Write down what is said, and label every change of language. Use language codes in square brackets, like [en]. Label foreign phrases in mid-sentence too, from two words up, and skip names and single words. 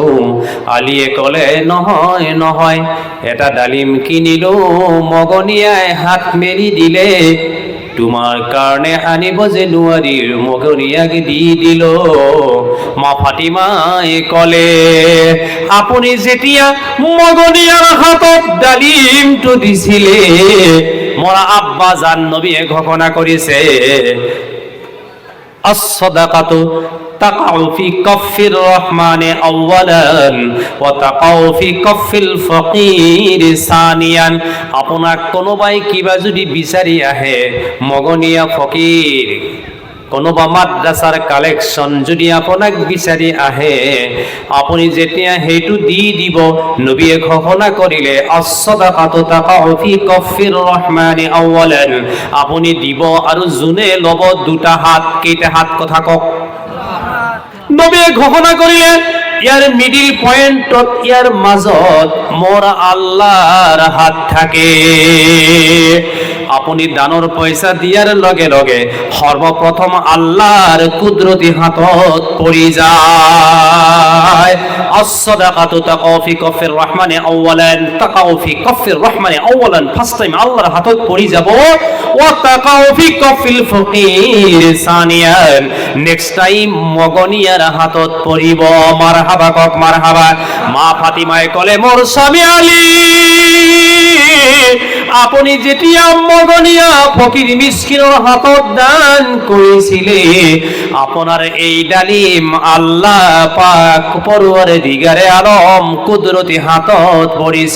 [as] আলীয়ে ক'লে, নহয় নহয়, এটা ডালিম কিনিলো, মগনীয়াই হাত মেলি দিলে, তোমাৰ কাৰণে আনিব যে নোৱাৰিৰ, মগনীয়াক দি দিল। মা ফাতিমাই ক'লে, আপুনি যেতিয়া মগনীয়াৰ হাতত ডালিমটো দিছিলে, মোৰ আব্বা জান নবীয়ে ঘোষণা কৰিছে, [ar] الصدقة تقع في كف الرحمن أولا وتقع في كف الفقير ثانيا. [as] আপোনাক কোনোবাই কিবা যদি বিচাৰি আহে, মগনীয়া ফকিৰ, কোনোবা মাদ্ৰাছাৰ কালেকশ্যন যদি আপোনাক বিচাৰি আহে, আপুনি যেতিয়া সেইটো দি দিব, নবীয়ে ঘোষণা কৰিলে, [ar] الصدقة تقع في كف الرحمن أولا, [as] আপুনি দিব আৰু যোনে ল'ব দুটা হাত। কেইটা হাত কথা কওক? নবীয়ে ঘোষণা কৰিলে, ইয়াৰ [en] middle point [as] ইয়াৰ মাজত মোৰ আল্লাহৰ হাত থাকে। আপুনি দানৰ পইচা দিয়াৰ লগে লগে সৰ্বপ্ৰথম আল্লাহৰ কুদৰতি হাতত পৰি যায়। [ar] الصدقة تقع في كف الرحمن أولا تقع في كف الرحمن أولا, taqa'u fi kaffir rahmani awwalan, [en] first time [as] আল্লাহর হাতত পৰি যাব। [ar] وتقع في كف الفقير ثانيا, [en] next time [as] মগনিয়ার হাতত পরিব। মারহাবা কক মারহাবা। মা ফাতিমায়ে কলে মোর স্বামী আলী, আপুনি যেতিয়া মগনিয়া ফকির মিসকিনৰ হাতত দান কৰিছিলে, আপোনাৰ এই ডালিম আল্লাহ পাক পৰৱৰদিগাৰে আলম কুদৰতি হাতত পৰিছে।